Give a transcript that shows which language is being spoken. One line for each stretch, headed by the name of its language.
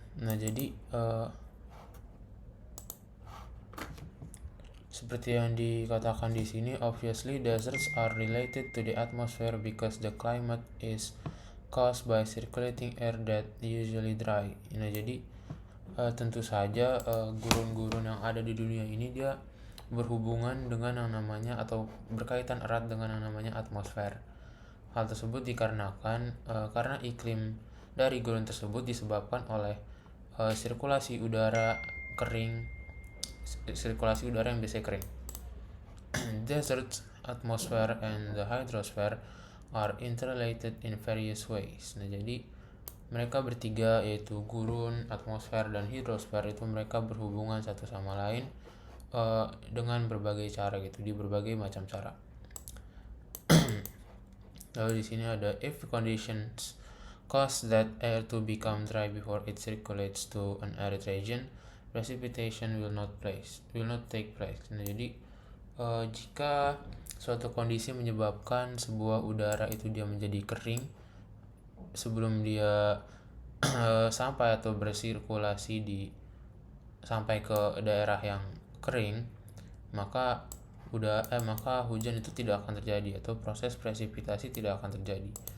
Indonesian: Nah, jadi seperti yang dikatakan di sini,
English: obviously deserts are related to the atmosphere because the climate is caused by circulating air that usually dry.
Indonesian: Nah, jadi tentu saja gurun-gurun yang ada di dunia ini dia berhubungan dengan yang namanya, atau berkaitan erat dengan yang namanya atmosfer. Hal tersebut dikarenakan karena iklim dari gurun tersebut disebabkan oleh sirkulasi udara yang biasanya kering.
English: Desert atmosphere and the hydrosphere are interrelated in various ways.
Indonesian: Nah, jadi mereka bertiga, yaitu gurun, atmosfer, dan hidrosfer, itu mereka berhubungan satu sama lain dengan berbagai cara gitu, di berbagai macam cara. Lalu di sini ada,
English: if conditions cause that air to become dry before it circulates to an arid region, precipitation will not take place.
Indonesian: Nah, jadi jika suatu kondisi menyebabkan sebuah udara itu dia menjadi kering sebelum dia sampai atau bersirkulasi sampai ke daerah yang kering, maka hujan itu tidak akan terjadi, atau proses presipitasi tidak akan terjadi.